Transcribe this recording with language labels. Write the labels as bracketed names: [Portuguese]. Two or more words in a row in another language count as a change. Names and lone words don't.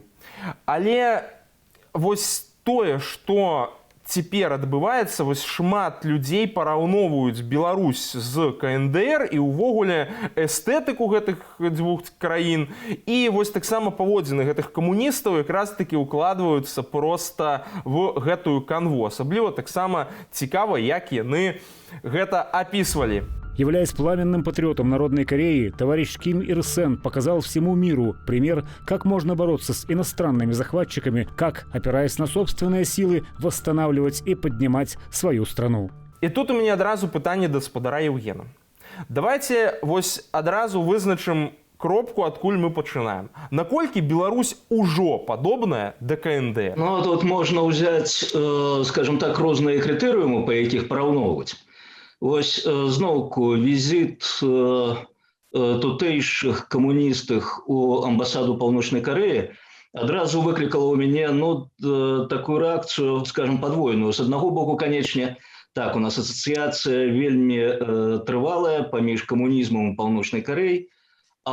[Belarusian] Але вось тое, што цяпер адбываецца, вось шмат людзей параўноўваюць Беларусь з КНДР і ўвогуле эстэтыку гэтых дзвюх краін. І вось таксама паводзіны гэтых камуністаў якраз-такі ўкладваюцца проста в гэтую канву. Асабліва таксама цікава, як яны гэта апісвалі. [Russian] Являясь пламенным патриотом Народной Кореи, товарищ Ким Ир Сен показал всему миру пример, как можно бороться с иностранными захватчиками, как, опираясь на собственные силы, восстанавливать и поднимать свою страну. [Belarusian] І тут у мяне адразу пытанне да спадара Евгена. Давайте вось адразу вызначым кропку, адкуль мы пачынаем. Наколькі Беларусь ужо падобная да КНДР? [Russian] Ну, тут можно взять, скажем так, [Belarusian] розныя крытэрыумы, па якіх параўноўваць. Ось зноўку візіт тутэйшых камуністых у амбасаду Паўночнай Карэі адразу выклікала ў мяне такую рэакцыю, скажем, падвойную. С аднаго боку, канечне, так, у нас асацыяцыя вельмі трывалая паміж камунізмам у Паўночнай Карэі, а